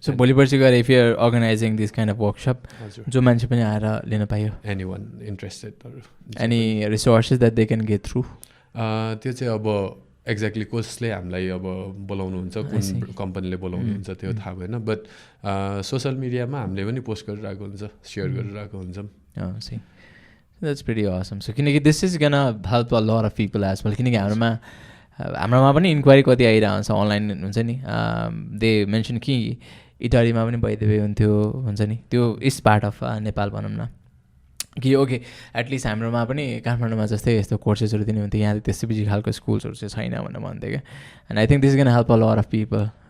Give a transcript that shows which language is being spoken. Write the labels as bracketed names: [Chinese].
[Nepali] so भोलि पर्सि गएर [English] if you are organizing this kind of workshop [Nepali] जो मान्छे पनि आएर लिन पायो [English] any one interested any resources that they can get through [Nepali] त्यो चाहिँ अब एक्ज्याक्टली कसले हामीलाई अब बोलाउनुहुन्छ कुन कम्पनीले बोलाउनुहुन्छ त्यो थाहा भएन बट सोसियल मिडियामा हामीले पनि पोस्ट गरिरहेको हुन्छ सेयर गरिरहेको हुन्छौँ [English] that's pretty awesome so [Nepali] किनकि [English] this is gonna help a lot of people as well [Nepali] किनकि हाम्रोमा पनि इन्क्वायरी कति आइरहेको हुन्छ अनलाइन हुन्छ नि दे मेन्सन कि इटलीमा पनि भइदिए हुन्थ्यो हुन्छ नि त्यो [English] is part of Nepal [Nepali] भनौँ न कि ओके एटलिस्ट हाम्रोमा पनि काठमाडौँमा जस्तै यस्तो कोर्सेसहरू दिने हुन्थ्यो यहाँ त्यस्तो बिजी खालको स्कुल्सहरू चाहिँ छैन भनेर भन्थ्यो क्या [English] and I think this gonna help a lot of people